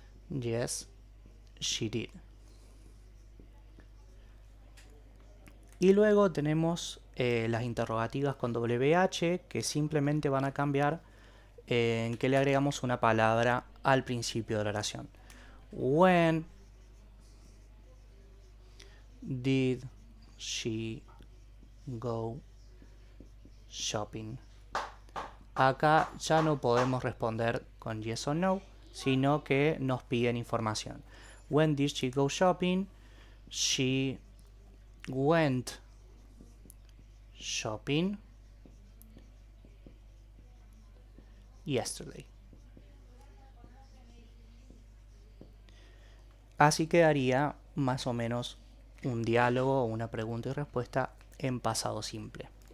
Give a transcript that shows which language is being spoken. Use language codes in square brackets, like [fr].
[en] Yes, she did. [es] Y luego tenemos las interrogativas con WH, que simplemente van a cambiar en que le agregamos una palabra al principio de la oración. [en] When did she go shopping? [es] Acá ya no podemos responder con yes o no, sino que nos piden información. [en] When did she go shopping? She went shopping yesterday. [es] Así quedaría más o menos un diálogo o una pregunta y respuesta en pasado simple.